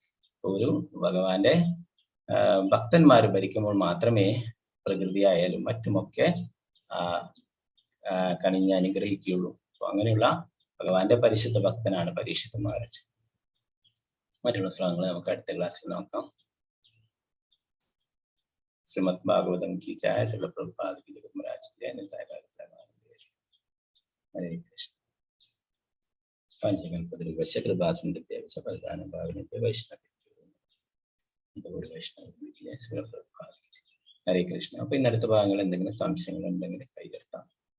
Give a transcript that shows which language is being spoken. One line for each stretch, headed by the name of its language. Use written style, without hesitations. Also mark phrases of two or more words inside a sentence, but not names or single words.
Malayalam: ഒരു ഭഗവാന്റെ ഭക്തന്മാർ ഭരിക്കുമ്പോൾ മാത്രമേ പ്രകൃതിയായാലും മറ്റുമൊക്കെ കണിഞ്ഞ് അനുഗ്രഹിക്കുകയുള്ളൂ. അപ്പൊ അങ്ങനെയുള്ള ഭഗവാന്റെ പരിശുദ്ധ ഭക്തനാണ് പരീക്ഷിത് മഹാരാജ്. മറ്റുള്ള ശ്ലോകങ്ങൾ നമുക്ക് അടുത്ത ക്ലാസ്സിൽ നോക്കാം.
Hindi: ശ്രീമദ് ഭാഗവതം की जय, श्रील प्रभुपाद की जय, महाराज की जय, हरे कृष्ण.
Sanskrit: पंचकल्पद्रुवश्च कृपासिन्धुभ्यश्च पतितानां पावनेभ्यो वैष्णवेभ्यो हरे കൃഷ്ണ.
Malayalam: അപ്പൊ ഇന്നടുത്ത ഭാഗങ്ങൾ എന്തെങ്കിലും സംശയങ്ങൾ ഉണ്ടെങ്കിൽ കൈകർത്താം.